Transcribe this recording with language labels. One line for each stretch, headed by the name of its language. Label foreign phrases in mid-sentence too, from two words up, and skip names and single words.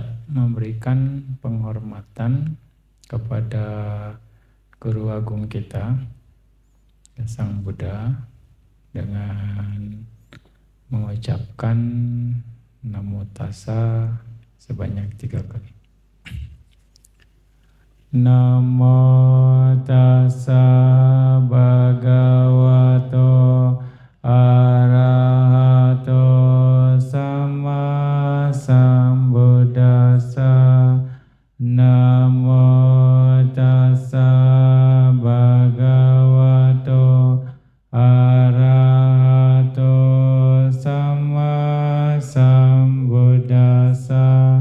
Indonesian: memberikan penghormatan kepada Guru Agung kita, Sang Buddha, dengan mengucapkan
Pali: Namo Tassa
Indonesian: sebanyak 3 kali.
Pali: Namo Tassa Bhagavato Arahato Sama Sambuddhassa. Namo Tassa Bhagavato Arahato Sama Sambuddhassa.